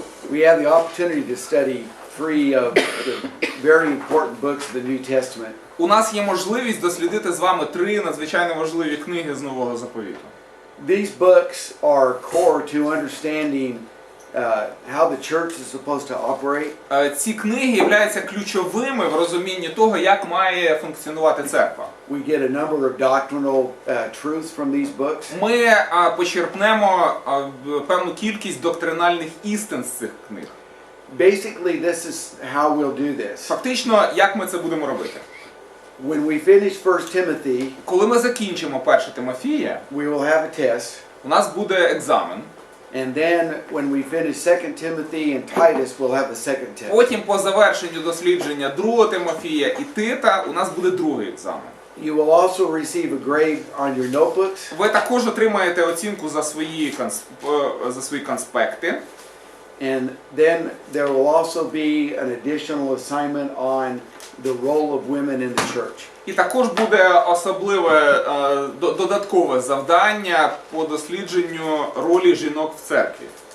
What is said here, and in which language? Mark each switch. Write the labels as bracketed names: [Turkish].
[English] We have the opportunity to study three of the very important books of the New Testament. [Ukrainian] У нас є можливість дослідити з вами три надзвичайно важливі книги з Нового Заповіту. [English] These books are core to understanding how the church is supposed to operate. [Ukrainian] Ці книги являються ключовими в розумінні того, як має функціонувати церква. [English] We get a number of doctrinal truths from these books. [Ukrainian] Ми почерпнемо певну кількість доктринальних істин з цих книг. [English] Basically, this is how we'll do this. [Ukrainian] Фактично, як ми це будемо робити? [English] When we finish 1 Timothy, [Ukrainian] коли ми закінчимо 1 Тимофія, [English] we will have a test. [Ukrainian] У нас буде екзамен. [English] And then when we finish 2 Timothy and Titus, we'll have the second test. [Ukrainian] Потім по завершенню дослідження 2 Тимофія і Тита у нас буде другий екзамен. [English] You will also receive a grade on your notebooks. [Ukrainian] Ви також отримаєте оцінку за свої конспекти. [English] And then there will also be an additional assignment on the role of women in the church. [Ukrainian] І також буде особливе додаткове завдання по дослідженню ролі жінок в церкві.